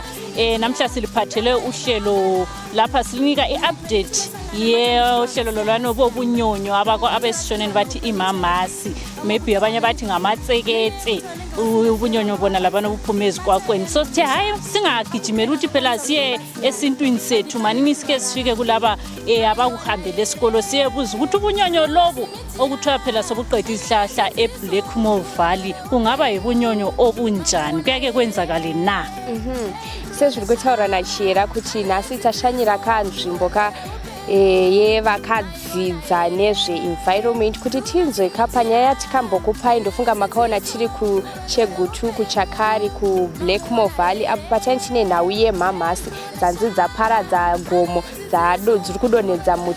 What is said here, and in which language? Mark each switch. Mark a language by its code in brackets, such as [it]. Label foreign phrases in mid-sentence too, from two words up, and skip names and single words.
[zu] Namhla siliphathele uhlelo lapha silinika i-update uhlelo lolwano bobunyonyo abesishoneni bathi imamasi, maybe abanye bathi ngamatseketse ubunyonyo bona labana buphume ezikwakweni. So sithe hayi singagijimela ukuthi phela siye esintwini sethu manini sike sifike kulaba abakuhambele esikolo siyebuza ukuthi ubunyonyo lobu okuthiwa phela sobuqeda izihlahla eBlackmore Valley kungaba yibunyonyo obunjani, kuyake kwenzakale na? [sn] Sezviri kutaura naChera kuti nhasi tashanyira kanzvimbo yevakadzidza nezve-environment kuti tinzwe panyaya tikambokupai. Ndofunga makaona tiri kuChegutu, kuChakari, kuBlackmore Valley apo patani tine nhau yemhamhasi dzanzi dzaparadza gomo dziri kudonhedza muti.